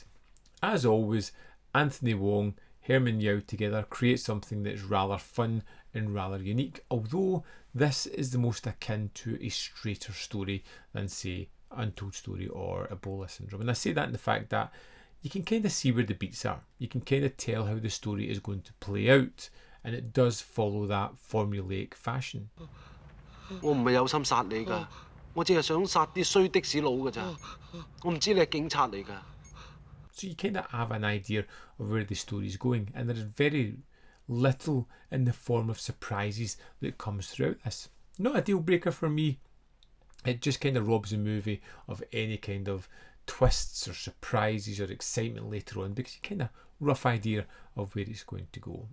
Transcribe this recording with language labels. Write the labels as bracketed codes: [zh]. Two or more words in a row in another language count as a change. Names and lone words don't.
[en] As always, Anthony Wong, Herman Yao together create something that's rather fun and rather unique, although this is the most akin to a straighter story than, say, Untold Story or Ebola Syndrome. And I say that in the fact that you can kind of see where the beats are. You can kind of tell how the story is going to play out, and it does follow that formulaic fashion. [yue] 我唔係有心殺你㗎，我只係想殺啲衰的士佬㗎咋。我唔知你係警察嚟㗎。 [en] So you kind of have an idea of where the story is going, and there is very little in the form of surprises that comes throughout this. Not a deal breaker for me. It just kind of robs the movie of any kind of twists or surprises or excitement later on, because you kind of rough idea of where it's going to go.